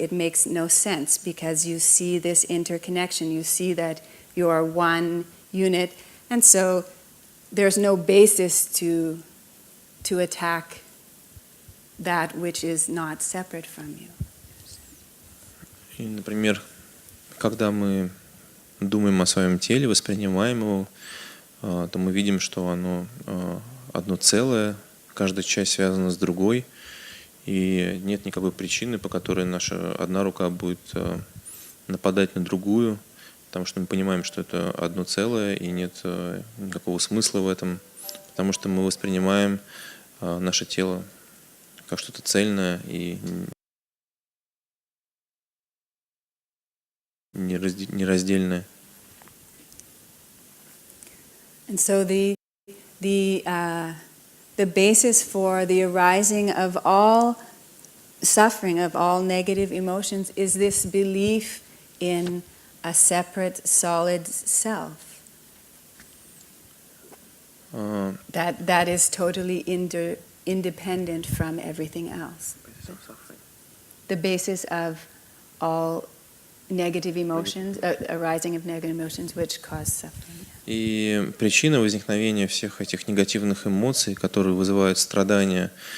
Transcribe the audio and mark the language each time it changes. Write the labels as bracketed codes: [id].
[en] It makes no sense because you see this interconnection. You see that you are one unit, and so there's no basis to attack that which is not separate from you. [ru] И, например, когда мы думаем о своем теле, воспринимаем его, то мы видим, что оно одно целое, каждая часть связана с другой, и нет никакой причины, по которой наша одна рука будет нападать на другую, потому что мы понимаем, что это одно целое, и нет никакого смысла в этом, потому что мы воспринимаем наше тело как что-то цельное и нераздельное. [en] And so the basis for the arising of all suffering, of all negative emotions, is this belief in a separate, solid self. That is totally independent from everything else. The basis of all negative emotions, arising of negative emotions, which cause suffering. [ru] И причина возникновения всех этих негативных эмоций, которые вызывают страдания,